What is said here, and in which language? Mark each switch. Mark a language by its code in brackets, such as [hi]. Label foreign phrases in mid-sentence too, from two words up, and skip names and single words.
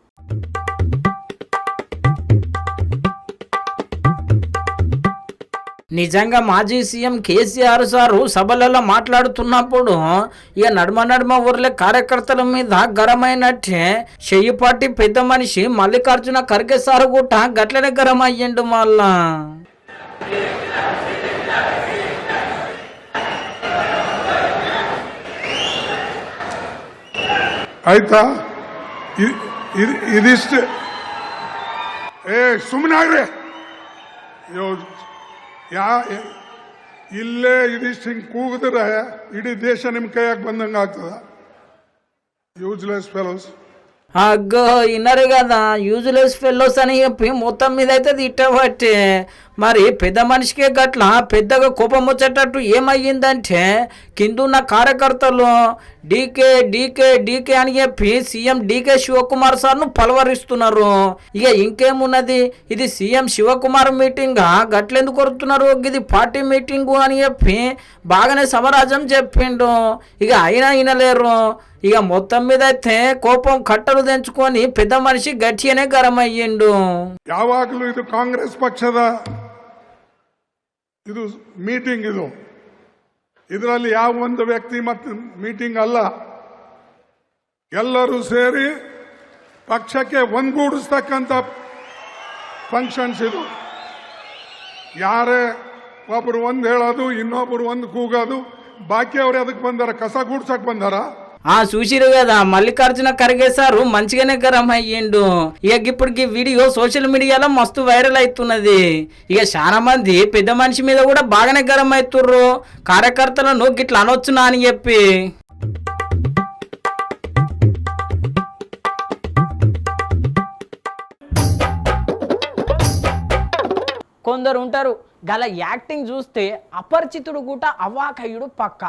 [te] నిజంగా మాజీ సీఎం కేసీఆర్ సారు సభలలో మాట్లాడుతున్నప్పుడు ఇక నడుమ ఊర్లే కార్యకర్తల మీద గరమైనట్టే చెయ్యి పార్టీ పెద్ద మనిషి మల్లికార్జున ఖర్గే సారు కూడా గట్లనే గరం అయ్యిండు. మళ్ళా [kn] ಆಯ್ತಾ ಇದಿಷ್ಟು ಸುಮ್ಮನೆ ಆಗ್ರಿ ಇಲ್ಲೇ ಇದಿಷ್ಟು ಹಿಂಗೆ ಕೂಗಿದ್ರೆ ಇಡೀ ದೇಶ ನಿಮ್ಮ ಕೈಯಾಗ ಬಂದಂಗೆ ಆಗ್ತದ [en] useless fellows [te] అగ్గో విన్నారు కదా [en] useless fellows [te] అని చెప్పి మొత్తం మీద అయితే తిట్టబట్టే మరి పెద్ద మనిషికే గట్ల పెద్దగా కోపం వచ్చేటట్టు ఏమయ్యిందంటే కిందున్న కార్యకర్తలు డీకే డీకే డీకే అని చెప్పి సీఎం డీకే శివకుమార్ సార్ను పలవరిస్తున్నారు. ఇక ఇంకేమున్నది, ఇది సీఎం శివకుమార్ మీటింగ్ గట్లెందుకు కొడుతున్నారు, ఇది [en] party meeting [te] అని చెప్పి బాగానే సమరాజం చెప్పిండు. ఇక అయినా వినలేరు. ఇక మొత్తం మీద అయితే కోపం కట్టలు తెంచుకొని పెద్ద మనిషి గట్టిగానే గరం అయ్యిండు. [kn] ಯಾವಾಗಲೂ ಇದು ಕಾಂಗ್ರೆಸ್ ಪಕ್ಷದ ಇದು ಮೀಟಿಂಗ್, ಇದರಲ್ಲಿ ಯಾವ ಒಂದು ವ್ಯಕ್ತಿ ಮತ್ತು ಮೀಟಿಂಗ್ ಅಲ್ಲ, ಎಲ್ಲರೂ ಸೇರಿ ಪಕ್ಷಕ್ಕೆ ಒಂದುಗೂಡಿಸ್ತಕ್ಕಂಥ ಫಂಕ್ಷನ್ಸ್ ಇದು. ಯಾರೇ ಒಬ್ರು ಒಂದು ಹೇಳೋದು, ಇನ್ನೊಬ್ರು ಒಂದು ಕೂಗೋದು, ಬಾಕಿ ಅವ್ರು ಅದಕ್ಕೆ ಬಂದಾರ, ಕಸ ಗೂಡ್ಸಕ್ ಬಂದಾರ. [te] చూసిరు కదా మల్లికార్జున ఖర్గే సారు మంచిగానే గరం అయ్యిండు. ఇక ఇప్పటికి వీడియో [en] social media [te] మస్తు వైరల్ అవుతున్నది. ఇక చాలా మంది పెద్ద మనిషి మీద కూడా బాగానే గరం అవుతుర్రు, కార్యకర్తలను గిట్లా అనొచ్చునా అని చెప్పి. కొందరు ఉంటారు గల యాక్టింగ్ చూస్తే అపరిచితుడు కూడా అవాకయుడు పక్క.